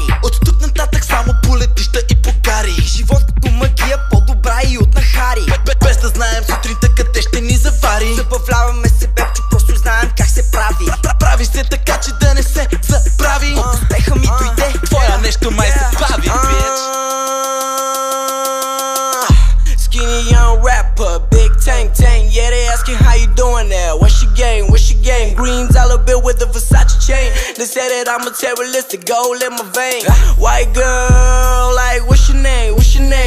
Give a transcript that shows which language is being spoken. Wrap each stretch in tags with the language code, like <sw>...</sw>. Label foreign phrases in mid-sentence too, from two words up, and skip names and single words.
<bg>От тук нататък само по летища и по гари. Живот като магия, по-добра и от нахари. Без да знаем сутринта къде ще ни завари. Забавляваме се, бебчо, просто знаем как се прави. Прави се така, че да не се забрави. Успеха ми дойде, твоя нещо май се бави, бич.</bg> <en>Skinny young rapper, big tank, yeah, they asking how you doing there. What's your game? Green dollar bill with the Versace chain. They say that I'm a terrorist, the gold in my vein. White girl, like, what's your name?</en>